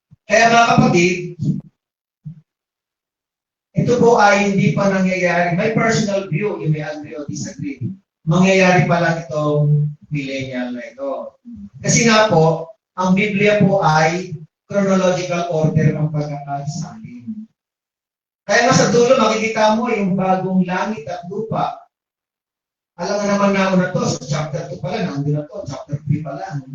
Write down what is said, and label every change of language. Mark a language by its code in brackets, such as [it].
[tl] Kaya mga kapatid, ito po ay hindi pa nangyayari. [en] My personal view, you may agree or disagree. [tl] Mangyayari pa lang itong millennial na ito. Kasi nga po, ang Biblia po ay chronological order ng pagkakasalin. Kaya nga sa dulo, makikita mo yung bagong langit at lupa. Alam nga naman na na to, sa chapter 2 pa lang, nandun na to, chapter 3 pa lang.